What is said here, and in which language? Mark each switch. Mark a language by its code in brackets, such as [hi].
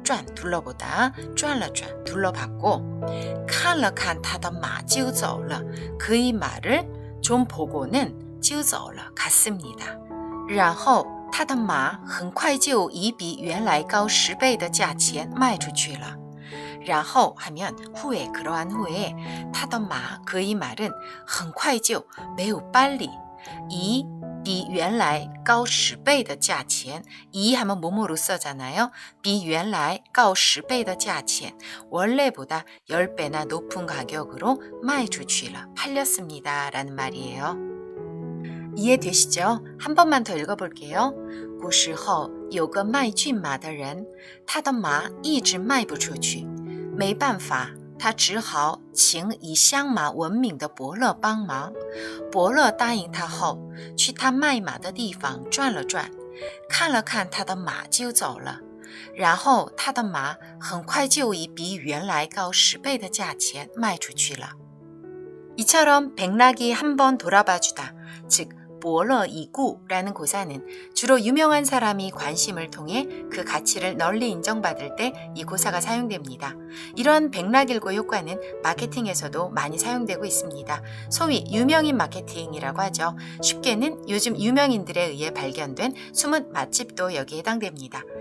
[zh] 转 [ko] 둘러보다, [zh] 转了转 [ko] 둘러봤고, [zh] 看了看他的马就走了. [ko] 그의 말을 좀 보고는 [zh] 就走了 [ko] 갔습니다. [zh] 然后他的马很快就以比原来高10倍的价钱卖出去了. 然后 [ko] 하면 후에, 그러한 후에 [zh] 他的马 [ko] 그의 말은 [zh] 很快就 [ko] 매우 빨리, 이 [zh] 比原来高10倍的价钱, [ko] 이 하면 뭐뭐로 써잖아요. [zh] 比原来高10倍的价钱, [ko] 원래보다 10배나 높은 가격으로 [zh] 卖出去了, [ko] 팔렸습니다 라는 말이에요. 이해되시죠? 한 번만 더 읽어볼게요. [zh] 古时候有个卖骏马的人，他的马一直卖不出去，没办法，他只好请以相马闻名的伯乐帮忙。伯乐答应他后，去他卖马的地方转了转，看了看他的马就走了。然后他的马很快就以比原来高10倍的价钱卖出去了。 [ko] 이처럼 백락이 한번 돌아봐주다, 즉 보러 이구라는 고사는 주로 유명한 사람이 관심을 통해 그 가치를 널리 인정받을 때 이 고사가 사용됩니다. 이런 백락일고 효과는 마케팅에서도 많이 사용되고 있습니다. 소위 유명인 마케팅이라고 하죠. 쉽게는 요즘 유명인들에 의해 발견된 숨은 맛집도 여기에 해당됩니다.